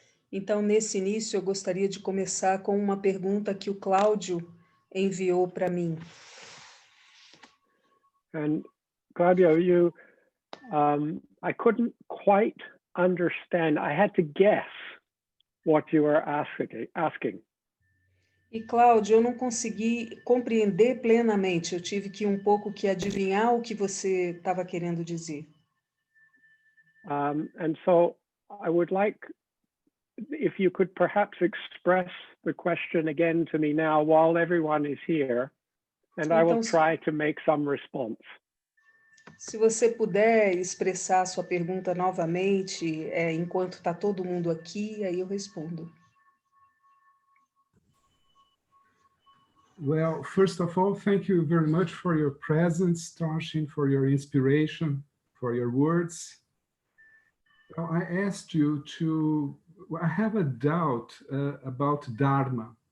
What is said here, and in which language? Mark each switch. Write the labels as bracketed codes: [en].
[pt] Então, nesse início, eu gostaria de começar com uma pergunta que o Cláudio enviou para mim. [en] And Claudio, I couldn't quite understand. I had to guess what you were asking. [pt] E, Cláudio, eu não consegui compreender plenamente. Eu tive que um pouco que adivinhar o que você estava querendo dizer. [en] And so I would like, if you could perhaps express the question again to me now while everyone is here, and I will try to make some response. [pt] Se você puder expressar a sua pergunta novamente, enquanto está todo mundo aqui, aí eu respondo. [en] Well, first of all, thank you very much for your presence, Tarchin, for your inspiration, for your words. Well, I asked you I have a doubt about Dharma.